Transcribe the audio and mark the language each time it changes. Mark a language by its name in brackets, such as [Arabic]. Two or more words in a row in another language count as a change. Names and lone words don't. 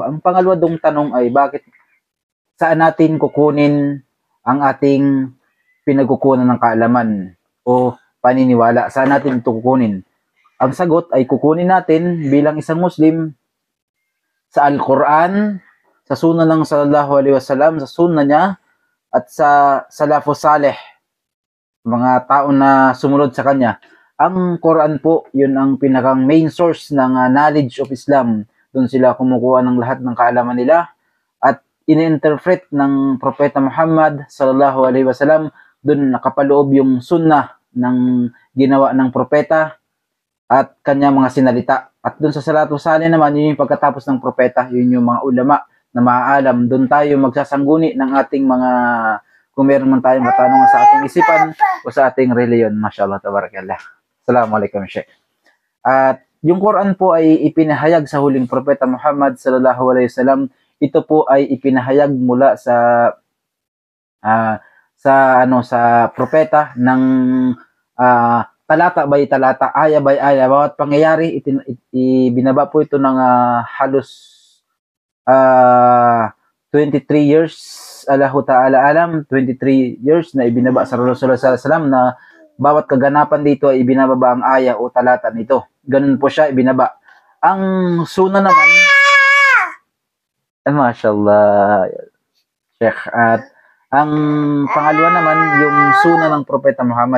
[Filipino] Ang pangalawa dong tanong ay saan natin kukunin ang ating pinagkukunan ng kaalaman o paniniwala? Saan natin ito kukunin? Ang sagot ay kukunin natin bilang isang Muslim sa Al-Quran, sa Sunnah ng [Arabic] صلى الله عليه وسلم, [Filipino] sa Sunnah niya, at sa [Arabic] السلف الصالح, [Filipino] mga tao na sumunod sa kanya. Ang Quran po, yun ang pinakang [English] main source [Filipino] ng [English] knowledge of Islam. [Filipino] Doon sila kumukuha ng lahat ng kaalaman nila at ini-interpret ng Propeta Muhammad [Arabic] صلى الله عليه وسلم. [Filipino] Doon nakapaloob yung sunnah ng ginawa ng propeta at kanya mga sinalita. At doon sa [Arabic] السلف الصالح [Filipino] naman, yun yung pagkatapos ng propeta, yun yung mga ulama na maaalam. Doon tayo magsasangguni ng ating mga, kung meron man tayong katanungan sa ating isipan o sa ating reliyon. [Arabic] ما شاء الله، تبارك الله. السلام عليكم، شيخ. [Filipino] At yung Quran po ay ipinahayag sa huling propeta Muhammad [Arabic] صلى الله عليه وسلم. [Filipino] Ito po ay ipinahayag mula sa propeta ng talata by talata, aya by aya, bawat pangyayari ibinaba po ito ng halos 23 years, [Arabic] الله تعالى [Filipino] alam, 23 years na ibinaba sa Rasulullah [Arabic] صلى الله عليه وسلم [Filipino] na bawat kaganapan dito ay ibinababa ang aya o talata nito. Ganun po siya ibinaba. Ang sunnah naman, mashallah, Sheikh. At ang pangalawa naman, yung sunnah ng Propeta Muhammad.